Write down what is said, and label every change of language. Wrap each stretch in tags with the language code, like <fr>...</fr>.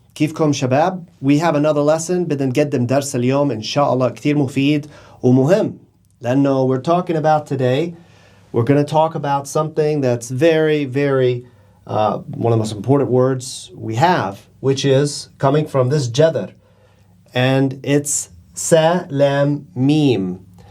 <ar>كيفكم شباب؟</ar> <en>We have another lesson.</en> <ar>بدنا نقدم درس اليوم إن شاء الله كتير مفيد ومهم. لأنه</ar> <en>we're talking about today, we're going to talk about something that's very, very, one of the most important words we have, which is coming from this jadr. And it's salam mim.</en>